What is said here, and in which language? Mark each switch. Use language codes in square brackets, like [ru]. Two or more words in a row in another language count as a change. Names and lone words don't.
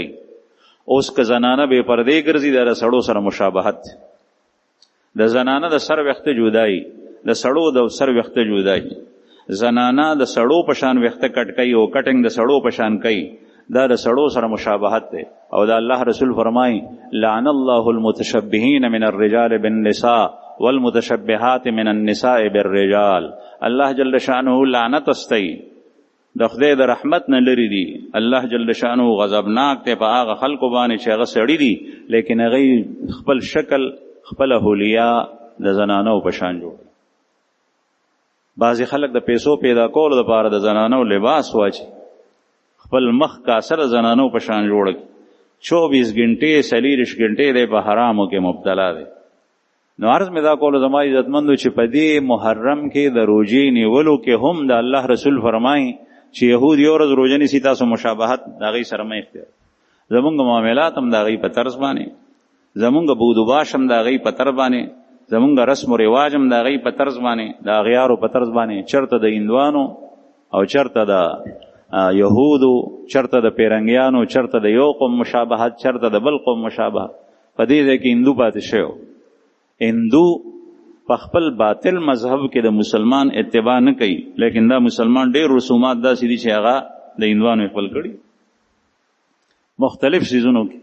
[ps] اوس که زنانه بې پردې ګرځي، دا د سړو سره مشابهت. د زنانه د سر ویښته جدایي، د سړو د سر ویښته جدایي. زنانه د سړو په شان ویښته کټ کوي او کټنګ د سړو په شان کوي، دا د سړو سره مشابهت دی. او دا الله رسول فرمایي [ar] لعن الله المتشبهین من الرجال بالنساء والمتشبهات من النساء بالرجال. الله جل شانه [ps] لعنت استئی، د خدای د رحمت نه لري دي. [ar] الله جل شانه [ps] غضبناک دی په هغه خلکو باندې چې هغه سړي دي لیکن هغه خپل شکل خپل هولیا د زنانو په شان جوړ. بعضې خلک د پیسو پیدا کولو دپاره د زنانو لباس واچي، خپل مخ کاسر زنانو په شان جوړ کړي. 24 غنټې 40 غنټې دی په حرامو کې مبتلا دی. نو عرض مې دا کولو زما عزتمندو چې په دې محرم کې د روژې نیولو کې هم د الله رسول فرمایي چې یهود یو ورځ روژه نیسي تاسو مشابهت د هغوی سره مه اختیار. زمونږ معاملات هم د هغوی په طرز باندې، زمونږ بود و باش هم د هغوی په طرز باندې، زمونږ رسم و رواج هم د هغوی په طرز باندې، د اغیارو په طرز باندې، چرته د هندوانو او چرته د یهودو، چرته د پیرنګیانو، چرته د یو قوم مشابهت، چرته د بل قوم مشابهت. په دې ځای کې هندو پاتې شوی. هندو په خپل باطل مذهب کې د مسلمان اتباع نه کوي، لیکن دا مسلمان ډېر رسومات داسې دي چې هغه د هندوانو خپل کړي مختلف سیزونو کې.